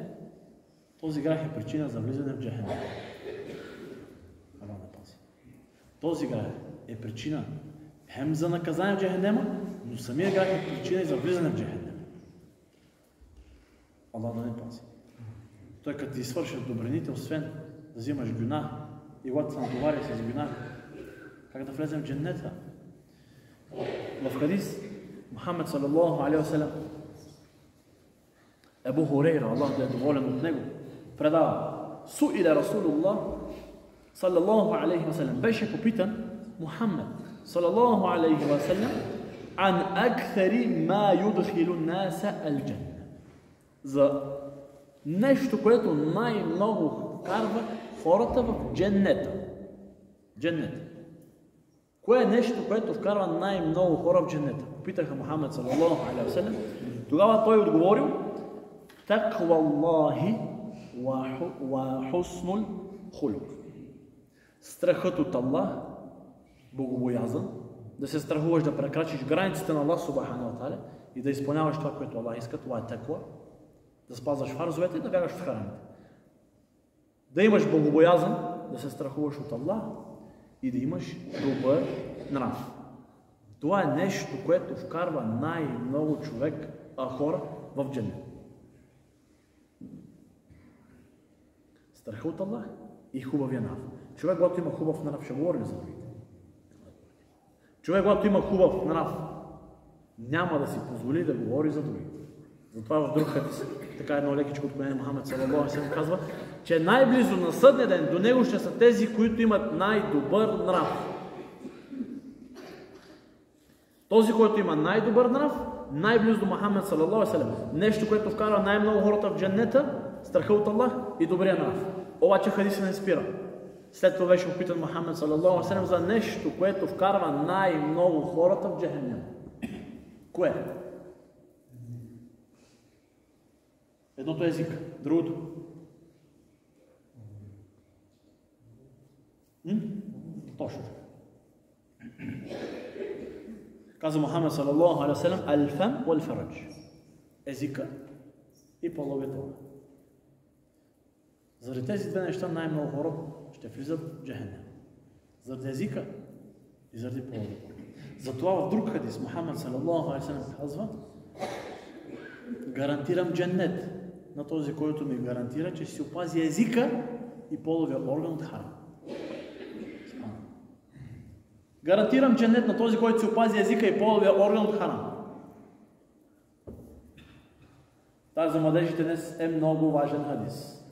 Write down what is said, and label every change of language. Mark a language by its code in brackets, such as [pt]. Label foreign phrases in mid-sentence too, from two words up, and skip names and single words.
[bg] Този грях е причина за влизане в Джехенем. Този грях е причина хем за наказание в Джехенема, но самия грях е причина и за влизане в Джехенем. Аллах да не пази. Той като ти свършат добрините, освен да взимаш гюнах и когато се натовари с гюнах, как да влезем в дженнета? В хадис Мухаммед [ar] صلى الله عليه وسلم, [bg] Абу Хурейра, Аллах да е доволен от него, предава: [ar] سئل رسول الله صلى الله عليه وسلم, [bg] беше попитан Мухаммед [ar] صلى الله عليه وسلم عن أكثر ما يدخل الناس الجنة, [bg] за нещо, което най-много вкарва хората в дженнета. Дженнета. Кое е нещо, което вкарва най-много хора в дженнета? Попитаха Мухаммед [ar] صلى الله عليه وسلم. [bg] Тогава той отговорил: [ar] تقوى الله وحسن الخلق. [bg] Страхът от Аллах, богобоязън, да се страхуваш да прекрачиш границите на Аллах [ar] سبحانه وتعالى [bg] и да изпълняваш това, което Аллах иска, това е таква, да спазваш фарзовете и да бягаш от харамите. Да имаш богобоязън, да се страхуваш от Аллах и да имаш добър нрав. Това е нещо, което вкарва най-много хора в дженнет. Страха от Аллах и хубавия нрав. Човек, когато има хубав нрав, ще говори за другите. Човек, когато има хубав нрав, няма да си позволи да говори за другите. Затова в друг хадис, така едно лекичко откровение Мухаммед [ar] صلى الله عليه وسلم [bg] казва, че най-близо на съдния ден до него ще са тези, които имат най-добър нрав. Този, който има най-добър нрав, най-близо до Мухаммед [ar] صلى الله عليه وسلم. [bg] Нещо, което вкарва най-много хората в дженнета, страха от Аллах и добрия нрав. Обаче хадисът не спира. След това беше опитан Мухаммед [ar] صلى الله عليه وسلم [bg] за нещо, което вкарва най-много хората в джехенем. Кое? Едното е език, другото. Точно. Каза Мухаммед [ar] صلى الله عليه وسلم: الفم والفرج. [bg] Езика и половете. Заради тези две неща най-много хора ще влизат в джехенем. Заради езика и заради половете. Затова в друг хадис Мухаммед [ar] صلى الله عليه وسلم [bg] казва: гарантирам дженнет на този, който ми гарантира, че ще си опази езика и половия орган от харам. Гарантирам дженнет на този, който си опази езика и половия орган от харам. Тази за младежите днес е много важен хадис.